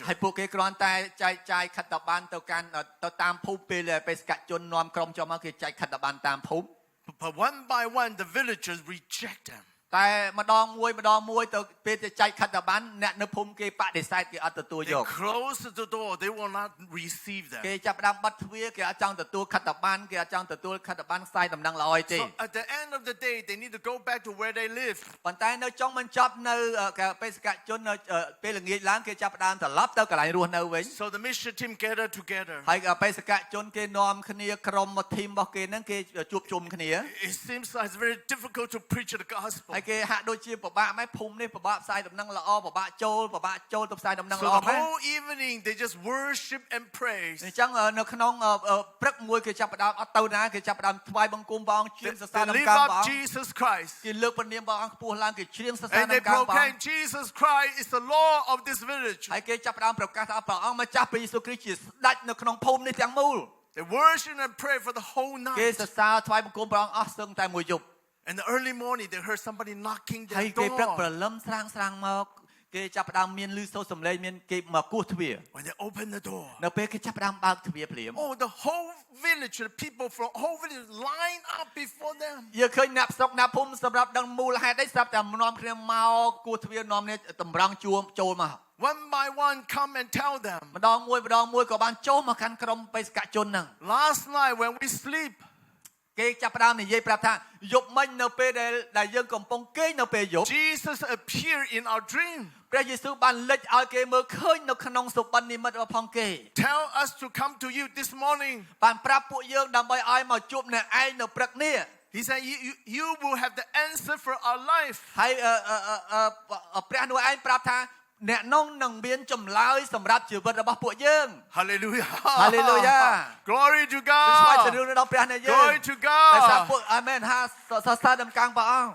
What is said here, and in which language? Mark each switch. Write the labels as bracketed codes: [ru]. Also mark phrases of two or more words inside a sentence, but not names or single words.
[km] ហើយពួកគេគ្រាន់តែចែកចាយខិត្តប័ណ្ណទៅកាន់ទៅតាមភូមិពេលដែលបេសកជននាំក្រុមចូលមកគេចែកខិត្តប័ណ្ណតាមភូមិ [en] But one by one, the villagers reject them. [km] តែម្ដងមួយទៅពេលទៅចែកខិត្តប័ណ្ណអ្នកនៅភូមិគេបដិសេធគេអត់ទទួលយ [en] They [km] ក [en] close the door. They will not receive them. [km] គេចាប់ផ្ដើមបិទទ្វារគេអត់ចង់ទទួលខិត្តប័ណ្ណគេអត់ចង់ទទួលខិត្តប័ណ្ណផ្សាយដំណឹងល្អទេ [en] So at the end of the day, they need to go back to where they live. [km] ប៉ុន្តែនៅចុងបញ្ចប់នៅបេសកជននៅពេលល្ងាចឡើងគេចាប់ផ្ដើមត្រឡប់ទៅកន្លែងរស់នៅវិញ [en] So the mission team gather together. [km] ហើយបេសកជនគេនាំគ្នាក្រុមធីមរបស់គេហ្នឹងគេជួបជុំគ្នា [en] It seems like it's very difficult to preach the gospel. [km] ហើយគេហាក់ដូចជាពិបាកម៉េចភូមិនេះពិបាកផ្សាយដំណឹងល្អពិបាកចូលទៅផ្សាយដំណឹង [en] So [km] ល្អ [en] the [km] ម៉េច [en] whole evening they just worship and praise. [km] អញ្ចឹងនៅក្នុងព្រឹកមួយគេចាប់ផ្ដើមអត់ទៅណាគេចាប់ផ្ដើមថ្វាយបង្គំព្រះអង្គច្រៀងសរសើរ [en] They [km] ដំ [en] lift [km] កើងព្រះ [en] up [km] អង្គ [en] Jesus Christ. [km] គេលើកព្រះនាមព្រះអង្គខ្ពស់ឡើងគេច្រៀងសរសើរ [en] And they [km] ដំកើងព្រះអង្គ [en] proclaim Jesus Christ is the Lord of this village. [km] ហើយគេចាប់ផ្ដើមប្រកាសថាព្រះអង្គម្ចាស់ព្រះយេស៊ូវគ្រីស្ទជាស្ដេចនៅក្នុងភូមិនេះទាំងមូល [en] They worship and pray for the whole [km] គេ [en] night. [km] សរសើរថ្វាយបង្គំព្រះអង្គអស់សឹងតែមួយយប់ [en] In the early morning, they heard somebody knocking [km] ហើយ [en] their [km] គេព្រឹកព្រ [en] door. [km] លឹមស្រាងមកគេចាប់ផ្ដើមមានឮសូរសំឡេងមានគេមកគោះទ្វារ [en] When they open the door, [km] នៅពេលគេចាប់ផ្ដើមបើកទ្វារភ្លាម [en] oh, the whole village, the people from whole village line up before them. [km] យើងឃើញអ្នកស្រុកអ្នកភូមិសម្រាប់ដឹងមូលហេតុអីស្រាប់តែនាំគ្នាមកគោះទ្វារនាំគ្នាតម្រង់ជួមចូលមក [en] One by one, come and tell them. [km] ម្ដងមួយក៏បានចូលមកកាន់ក្រុមបេសកជនហ្នឹង [en] Last night when we sleep, [km] គេចាប់ផ្ដើមនិយាយប្រាប់ថាយប់មិញនៅពេលដែលយើងកំពុងគេងនៅពេលយប់ [en] Jesus appeared in our dream. [km] ព្រះយេស៊ូវបានលេចឲ្យគេមើលឃើញនៅក្នុងសុបិននិមិត្តរបស់ផងគេ [en] Tell us to come to you this morning. [km] បានប្រាប់ពួកយើងដើម្បីឲ្យមកជួបអ្នកឯងនៅព្រឹកនេះ [en] He said, you will have the answer for our life. [km] ហើយព្រះនោះឯងប្រាប់ថាអ្នកនងនឹងមានចម្លើយសម្រាប់ជីវិតរបស់ពួកយើង [en] Hallelujah. Hallelujah. Glory to ស្វាយ God. [km] ជឿដល់ព្រះនៃយើង [en] Glory to តែសា God. [km] ពួកអាមែនហាសរសើរដំកើងព្រះអង្គ